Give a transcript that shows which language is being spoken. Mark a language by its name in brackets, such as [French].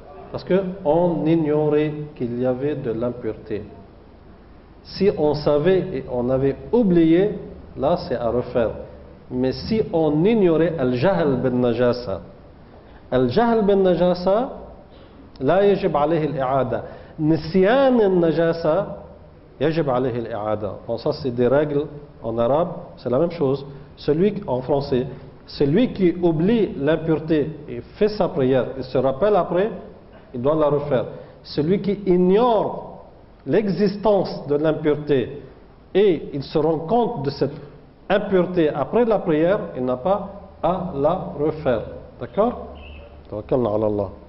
[French] Parce qu'on ignorait qu'il y avait de l'impureté. Si on savait et on avait oublié, là c'est à refaire. Mais si on ignorait [Arabic] al-jahl bin najasa, al-jahl bin najasa, لا يجب عليه الإعادة. نسيان النجاسة يجب عليه الإعادة. [French] Bon, ça c'est des règles en arabe, c'est la même chose. En français, celui qui oublie l'impureté et fait sa prière, il se rappelle après, il doit la refaire. Celui qui ignore l'existence de l'impureté et il se rend compte de cette impureté après la prière, il n'a pas à la refaire. D'accord? [Arabic] Tawakkalna ala Allah.